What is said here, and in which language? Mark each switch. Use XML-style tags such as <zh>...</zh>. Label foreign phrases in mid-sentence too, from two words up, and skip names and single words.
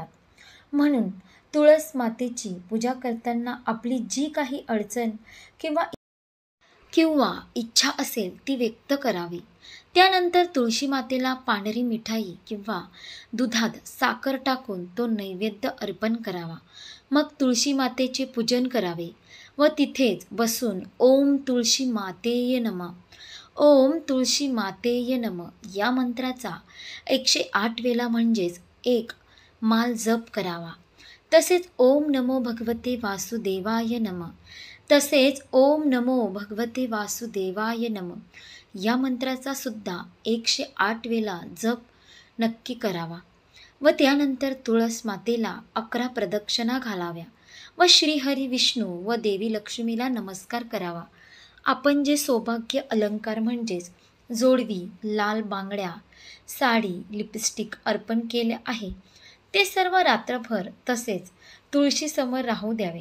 <mr>म्हणून तुळस मातेची पूजा करताना आपली जी काही अडचण किंवा किंवा इच्छा असेल ती व्यक्त करावी. त्यानंतर तुळशी मातेला पांढरी मिठाई किंवा दुधात साखर टाकून तो नैवेद्य अर्पण करावा. मग तुळशी मातेचे पूजन करावे व तिथेच बसून</mr> <sa>ओम तुळशी मातेय नमः, ओम तुळशी मातेय नमः</sa> <mr>या मंत्राचा 108 वेळा म्हणजेच एक माल जप करावा. तसेच</mr> <sa>ओम नमो भगवते वासुदेवाय नमः,</sa> <mr>तसेच</mr> <sa>ओम नमो भगवते वासुदेवाय नमः</sa> <mr>या मंत्राचा सुद्धा 108 वेळा जप नक्की करावा. व त्यानंतर तुळस मातेला 11 प्रदक्षिणा घालाव्या व श्रीहरी विष्णू व देवी लक्ष्मीला नमस्कार करावा. आपण जे सौभाग्य अलंकार म्हणजेच जोडवी, लाल बांगड्या, साडी, लिपस्टिक अर्पण केले आहे ते सर्व रात्रभर तसेच तुळशीसमोर राहू द्यावे.</mr>